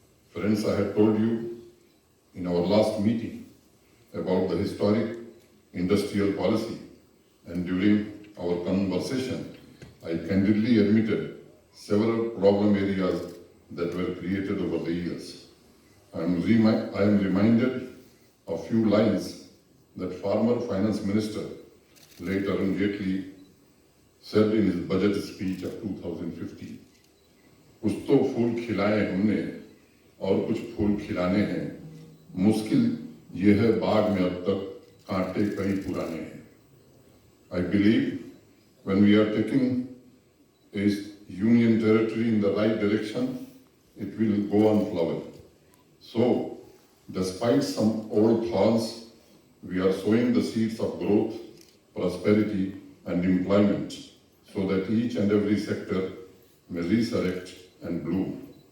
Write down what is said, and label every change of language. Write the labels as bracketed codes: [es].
[en] Friends, I had told you in our last meeting about the historic industrial policy, and during our conversation, I candidly admitted several problem areas that were created over the years. I am reminded of few lines that former finance minister, later Arun Jaitley, said in his budget speech of 2015. [hi] कुछ तो फूल खिलाए हमने और कुछ फूल खिलाने हैं, मुश्किल ये है बाग में अब तक कांटे कई पुराने हैं. [en] I believe when we are taking a union territory in the right direction, it will go on flowering. So, despite some old thorns, we are sowing the seeds of growth, prosperity, and employment so that each and every sector may resurrect and bloom.